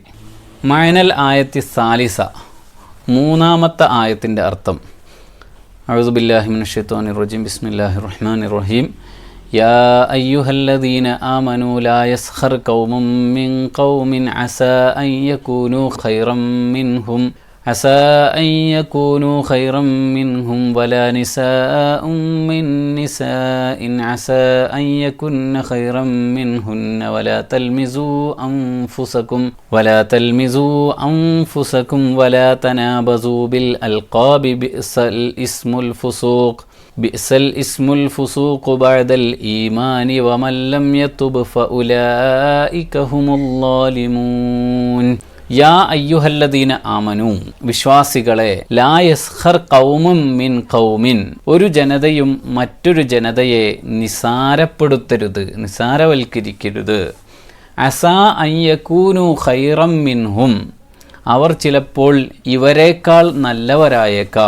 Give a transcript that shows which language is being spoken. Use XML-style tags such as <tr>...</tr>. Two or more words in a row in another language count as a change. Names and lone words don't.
<ar>معنى الآية الثالثة,</ar> <ml>മൂന്നാമത്തെ ആയത്തിൻ്റെ അർത്ഥം.</ml> <ar>أعوذ بالله من الشيطان الرجيم بسم الله الرحمن الرحيم. يا أيها الذين آمنوا لا يسخر قوم من قوم عسى أن يكونوا خيرا منهم عسى أن يكونوا خيرا منهم ولا نساء من نساء عسى أن يكن خيرا منهن ولا تلمزوا أنفسكم ولا تنابزوا بالألقاب بئس الاسم الفسوق بعد الإيمان ومن لم يتب فأولئك هم الظالمون. يا أيها الذين آمنوا, വിശ്വാസികളെ, لا يسخر قوم من قوم,</ar> <ml>ഒരു ജനതയും മറ്റൊരു ജനതയെ നിസാരപ്പെടുത്തരുത്, നിസാരവൽക്കരിക്കരുത്.</ml> <ar>عسى أن يكونوا خيرا منهم,</ar> <ml>അവർ ചിലപ്പോൾ ഇവരെക്കാൾ നല്ലവരായേക്കാം.</ml>